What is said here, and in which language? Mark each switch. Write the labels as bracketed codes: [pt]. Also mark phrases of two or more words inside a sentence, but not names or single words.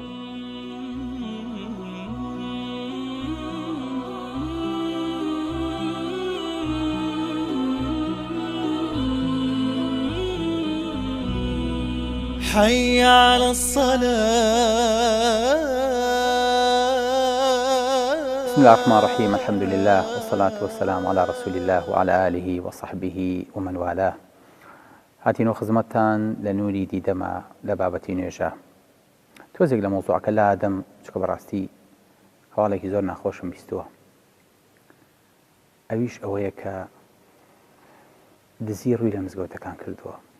[ar] حي على الصلاة. بسم الله الرحمن الرحيم. الحمد لله والصلاة والسلام على رسول الله وعلى آله وصحبه ومن والاه. [ckb] هاتینۆ خزمەتتان لە نووری دیدەمە لە بابەتی نوێژە. تۆزێک لە مۆزوعەکە لادەم چکە بەڕاستی هەواڵێکی زۆر ناخۆشم بیستووە. ئەویش ئەوەیە کە دزی ڕووی لە مزگەوتەکان کردووە.